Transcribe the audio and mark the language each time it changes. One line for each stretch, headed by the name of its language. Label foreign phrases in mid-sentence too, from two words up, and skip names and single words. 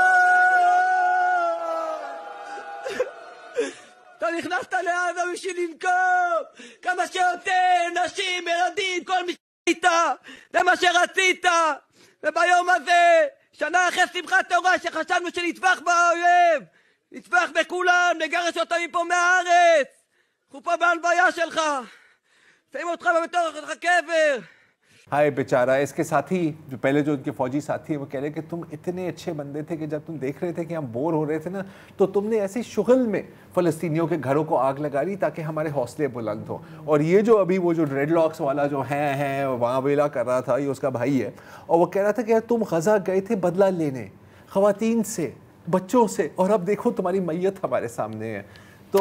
Hebrew: אתה נכנסת לעזה בשביל לנקום כמה שיותר נשים, ילדים, כל מי שהיית, זה מה שרצית. וביום הזה, שנה אחרי שמחת תורה שחשבנו שנטבח באויב, נטבח בכולם, נגרש אותם מפה מהארץ, אנחנו פה בהלוויה שלך, שמים אותך בתוך הקבר.
Urdu: ہائے بیچارہ، اس کے ساتھی جو پہلے جو ان کے فوجی ساتھی ہیں وہ کہہ رہے کہ تم اتنے اچھے بندے تھے کہ جب تم دیکھ رہے تھے کہ ہم بور ہو رہے تھے نا، تو تم نے ایسی شغل میں فلسطینیوں کے گھروں کو آگ لگا دی تاکہ ہمارے حوصلے بلند ہو. اور یہ جو ابھی وہ جو ریڈلاکس والا جو ہے وہاں ویلا کر رہا تھا، یہ اس کا بھائی ہے، اور وہ کہہ رہا تھا کہ یار تم غزہ گئے تھے بدلہ لینے، خواتین سے، بچوں سے، اور اب دیکھو تمہاری میت ہمارے سامنے ہے.